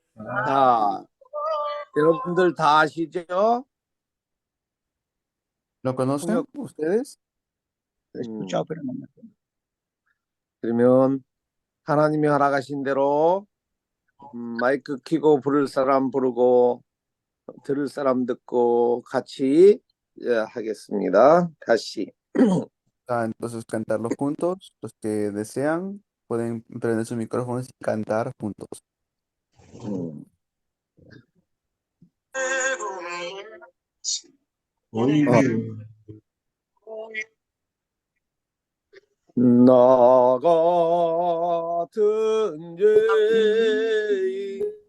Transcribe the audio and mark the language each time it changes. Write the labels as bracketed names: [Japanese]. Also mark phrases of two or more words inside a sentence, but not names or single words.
[Korean] 자, 여러분들 다 아시죠? [Spanish] ¿Lo conocen ustedes? 음, escuchado, pero no me acuerdo. [Korean] 그러면 하나님이 허락하신 대로 마이크 켜고 부를 사람 부르고 들을 사람 듣고 같이 하겠습니다. 다시. [Spanish] Entonces cantarlo juntos. Los que desean pueden prender sus micrófonos y cantar juntos. 음. [Korean] 나 같은 죄인